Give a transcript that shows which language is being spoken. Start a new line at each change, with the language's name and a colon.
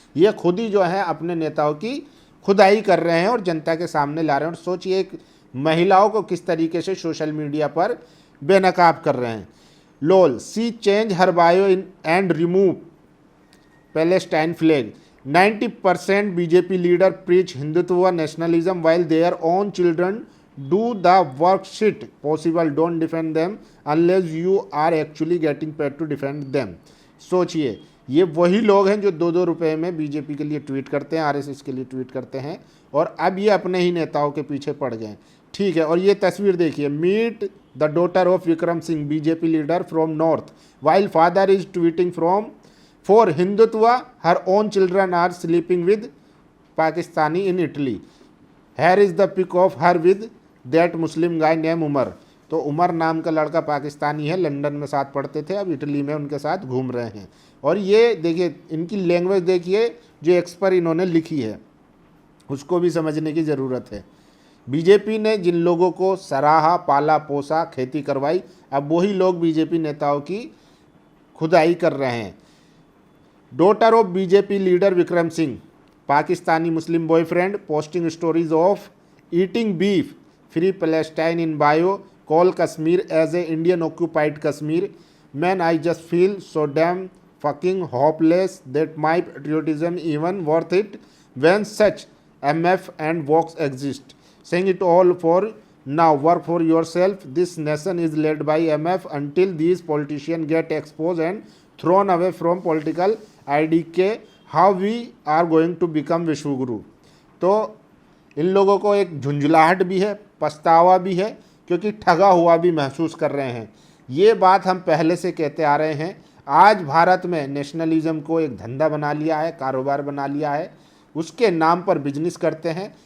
Hindi: ये खुद ही जो है अपने नेताओं की खुदाई कर रहे हैं और जनता के सामने ला रहे हैं। और सोचिए एक महिलाओं को किस तरीके से सोशल मीडिया पर बेनकाब कर रहे हैं।
English: Lol see change her bio in and remove Palestine flag 90% BJP leader preach Hindutva nationalism while their own children do the work shit possible. Don't defend them unless you are actually getting paid to defend them.
Hindi: सोचिए, ये वही लोग हैं जो 2-2 रुपए में BJP के लिए ट्वीट करते हैं, आरएसएस के लिए ट्वीट करते हैं, और अब ये अपने ही नेताओं के पीछे पड़ गए। ठीक है, और ये तस्वीर देखिए,
English: Meet the daughter of Vikram Singh BJP leader from north while father is tweeting from For Hindutva, her own children are sleeping with Pakistani in Italy. Here is the pic of her with that Muslim guy named Umar.
Hindi: तो उमर नाम का लड़का पाकिस्तानी है, London में साथ पढ़ते थे, अब इटली में उनके साथ घूम रहे हैं। और ये देखिए, इनकी लैंग्वेज देखिए जो एक्स पर इन्होंने लिखी है, उसको भी समझने की ज़रूरत है। बीजेपी ने जिन लोगों को सराहा, पाला पोसा, खेती करवाई, अब वही लोग बीजेपी नेताओं की खुदाई कर रहे हैं।
English: Daughter of BJP leader Vikram Singh, Pakistani Muslim boyfriend, posting stories of eating beef, free Palestine in bio, call Kashmir as a Indian occupied Kashmir. Man, I just feel so damn fucking hopeless that my patriotism even worth it when such MF and Vox exist. Saying it all for now, work for yourself. This nation is led by MF until these politicians get exposed and thrown away from political IDK. How we are going to become Vishwaguru.
Hindi: तो इन लोगों को एक झुंझलाहट भी है, पछतावा भी है, क्योंकि ठगा हुआ भी महसूस कर रहे हैं। ये बात हम पहले से कहते आ रहे हैं। आज भारत में नेशनलिज्म को एक धंधा बना लिया है, कारोबार बना लिया है, उसके नाम पर बिजनेस करते हैं।